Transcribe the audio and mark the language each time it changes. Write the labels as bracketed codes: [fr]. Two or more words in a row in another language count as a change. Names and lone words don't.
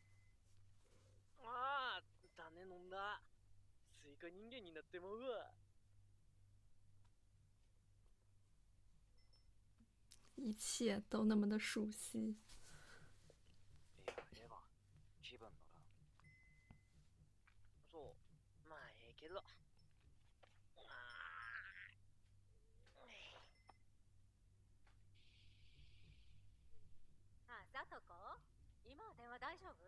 [ja] ああ、種飲んだ。スイカ人間になってまうわ。 [zh] 一切都那么的熟悉。 [ja] いや、ええわ。気分乗らん。そう、まあええけど。あ、さとこ今は電話大丈夫？